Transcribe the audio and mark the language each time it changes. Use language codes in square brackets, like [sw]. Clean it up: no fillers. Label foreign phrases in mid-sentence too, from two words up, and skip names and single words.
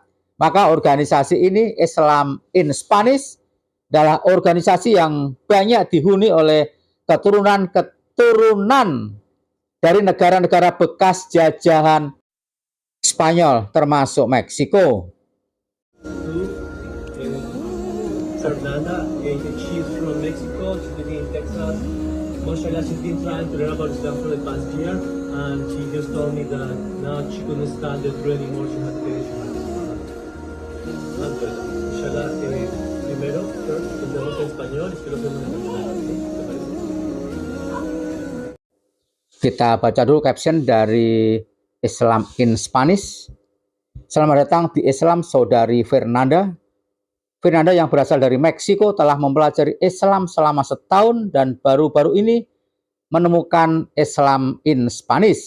[id] Maka organisasi ini, Islam in Spanish, adalah organisasi yang banyak dihuni oleh keturunan-keturunan dari negara-negara bekas jajahan Spanyol, termasuk Meksiko. [en] Fernanda, she's from Mexico, she's living in Texas. Mashallah, she's been trying to learn about Islam for the past year, and she just told me that now she couldn't stand it anymore, she had to finish her. [es] bueno, inshallah, primero, first, empezamos en español, espero que nos entiendan. ¿Sí? ¿Te parece? [id] Kita baca dulu caption dari Islam in Spanish. Selamat datang di Islam Saudari Fernanda. Fernanda yang berasal dari Meksiko telah mempelajari Islam selama setahun dan baru-baru ini menemukan Islam in Spanish.